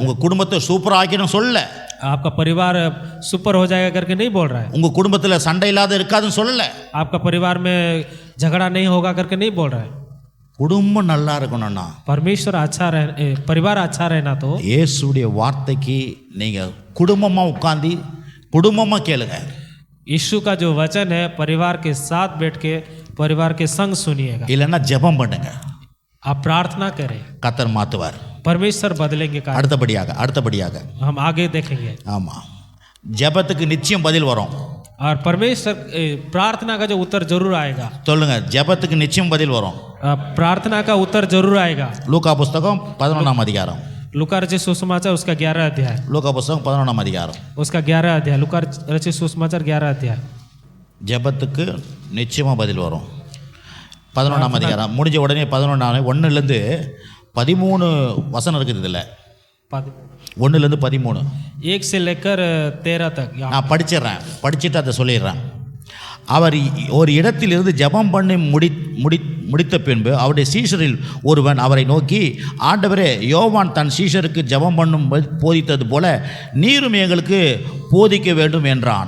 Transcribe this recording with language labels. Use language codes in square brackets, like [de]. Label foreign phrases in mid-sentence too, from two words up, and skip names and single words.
[ta] உங்கள் குடும்பத்தை சூப்பராக ஆக்கிடும் சொல்லலை. [hi] आपका परिवार सुपर हो जाएगा करके नहीं बोल रहा है. [ta] உங்கள் குடும்பத்தில் சண்டை இல்லாத இருக்காதுன்னு சொல்லலை. [hi] आपका परिवार में झगड़ा नहीं होगा करके नहीं बोल रहा है. [ta] குடும்பம் நல்லா இருக்கணும்னா, [hi] परमेश्वर अच्छा रहे, परिवार अच्छा रहना तो [ta] இயேசுடைய வார்த்தைக்கு நீங்கள் குடும்பமாக உட்காந்து குடும்பமாக கேளுங்க. [hi] यीशु का जो वचन है परिवार के साथ बैठ के परिवार के संग सुनिएगा. [ta] இல்லைன்னா ஜெபம் பண்ணுங்க. [hi] आप प्रार्थना करें, [ta] கர்த்தர் மாற்றுவார். [hi] परमेश्वर बदलेंगे कार्य. [ta] அடுத்தபடியாக [hi] हम आगे देखेंगे. [ta] ஆமாம், ஜெபத்துக்கு நிச்சயம் பதில் வரும். [hi] और परमेश्वर प्रार्थना का जो उत्तर जरूर आएगा. [ta] சொல்லுங்க, ஜெபத்துக்கு நிச்சயம் பதில் வரும். [hi] प्रार्थना का उत्तर जरूर आएगा. [ta] லூக்கா புஸ்தகம் 11ஆம் அதிகாரம். [hi] लूका रचित सुसमाचार उसका 11 अध्याय. [ta] லூக்கா புஸ்தகம் 11ஆம் அதிகாரம். [hi] उसका 11 अध्याय. लूका रचित सुसमाचार 11 अध्याय. [ta] ஜெபத்துக்கு நிச்சயமாக பதில் வரும். 11ஆம் அதிகாரம் முடிஞ்ச உடனே 1லேருந்து 13 வசனம் இருக்குது. இதில் 1லேருந்து 13 [hi] 1 से लेकर 13 तक. [ta] நான் படிச்சுட்டு அதை சொல்லிடுறேன். அவர் ஒரு இடத்திலிருந்து ஜெபம் பண்ணி முடித்த பின்பு அவருடைய சீஷரில் ஒருவன் அவரை நோக்கி, ஆண்டவரே, யோவான் தன் சீஷருக்கு ஜெபம் பண்ணும் போதித்தது போல நீரும் எங்களுக்கு போதிக்க வேண்டும் என்றான்.